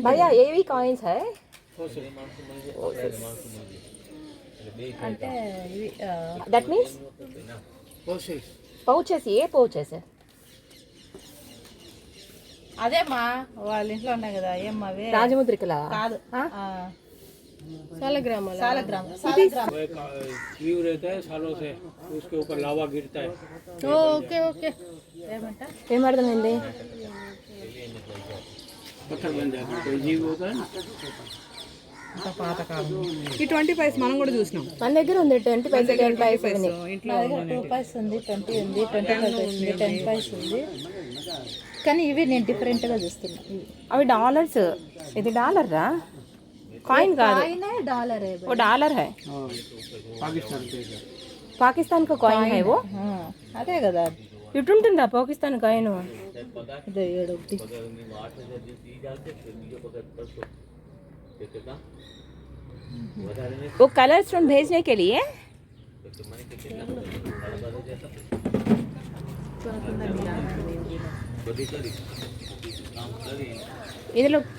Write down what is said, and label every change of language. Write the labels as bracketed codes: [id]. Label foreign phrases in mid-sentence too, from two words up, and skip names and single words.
[te] భయ్యా ఏవి కాయిన్స్ హై? అంటే ఇవి [en] that means pouches. [te] ఏ పౌచెస్? అదేమ్మా వాళ్ళ ఇంట్లో ఉన్నాయి కదా. ఏమ్మా రాజముద్రికలా? కాదు, [hi] सालग्राम व्यू रहता है सालों से, उसके ऊपर लावा गिरता है. [te] ఓకే ఓకే. ఏమంట ఏమర్థమైంది? [hi] पत्थर बन जाता है. कोई जीव होता है ना. [te] ఈ 20 పైస్ మనం కూడా చూసినాం. మన దగ్గర ఉంది 20 పైసలు. 10 పైసలు ఇంట్లో 2 పైస్ ఉంది, 20 ఉంది, 25 పైస్ ఉంది, 10 పైస్ ఉంది. కానీ ఇవి నేను డిఫరెంట్గా చూస్తున్నా. అవి డాలర్స్. ఇది డాలర్ రా, కాయిన్ కాదు. [hi] डॉलर है वो डॉलर है. पाकिस्तान पे पाकिस्तान का कॉइन है वो. [te] అదే కదా. ఇటుంటుందా పాకిస్తాన్ కాయిన్? ఇదే 7 [hi] वो कलर स्टोन भेजने के लिए. [te] ఇందులో